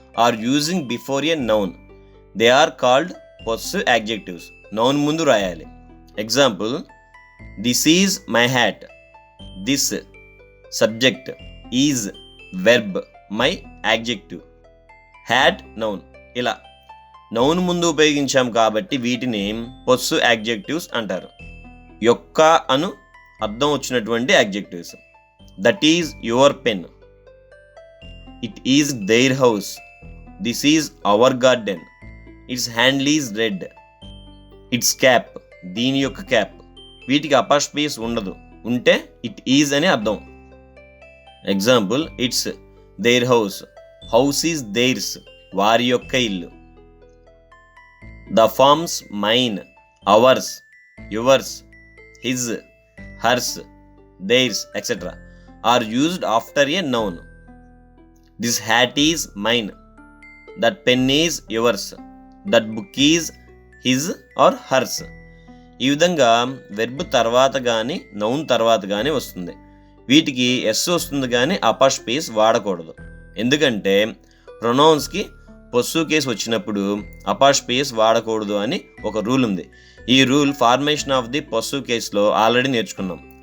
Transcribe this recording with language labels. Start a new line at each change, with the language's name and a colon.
English: are using before a noun. They are called possessive adjectives. Noun
Telugu: mundu rayali.
English: Example, this is my hat. This subject is verb, my adjective. Hat noun.
Telugu: ఇలా noun ముందు ఉపయోగించాం కాబట్టి వీటిని పొస్సివ్ adjectives అంటారు. యొక్క అను అర్థం వచ్చినటువంటి adjectives.
English: That is your pen. It is their house. This is our garden, its handle is red, its cap,
Telugu: దీని యొక్క క్యాప్. వీటికి అపాస్ట్రఫీస్ ఉండదు, ఉంటే ఇట్ ఈజ్ అని అర్థం.
English: example, it's their house, house is theirs,
Telugu: వారి యొక్క ఇల్లు.
English: The forms mine, ours, yours, his, hers, theirs, etc. are used after a noun. This hat is mine, that pen is yours, that book is his or hers.
Telugu: ఈ విధంగా verb తర్వాత కానీ noun తర్వాత కానీ వస్తుంది. వీటికి ఎస్ వస్తుంది కానీ అపాస్ట్రఫీస్ వాడకూడదు. ఎందుకంటే ప్రొనౌన్స్కి పొస్సివ్ కేస్ వచ్చినప్పుడు అపాస్ట్రఫీస్ వాడకూడదు అని ఒక రూల్ ఉంది. ఈ rule formation of the పొస్సివ్ కేస్లో already నేర్చుకున్నాం.